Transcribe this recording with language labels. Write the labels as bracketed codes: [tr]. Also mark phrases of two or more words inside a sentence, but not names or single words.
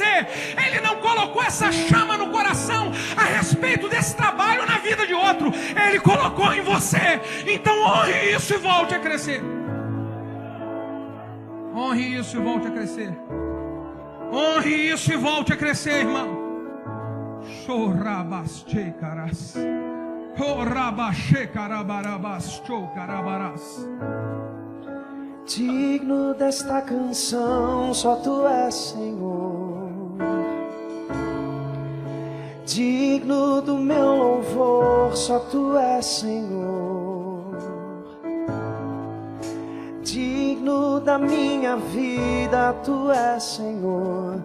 [pt] Ele não colocou essa chama no coração a respeito desse trabalho na vida de outro. Ele colocou em você. Então honre isso e volte a crescer. Honre isso e volte a crescer. Honre isso e volte a crescer, irmão. Chorabastei caras. Chorabastei carabarabas. Chocarabarás. Digno desta canção, só Tu és, Senhor. Digno do meu louvor, só Tu és, Senhor. Digno da minha vida, Tu és, Senhor.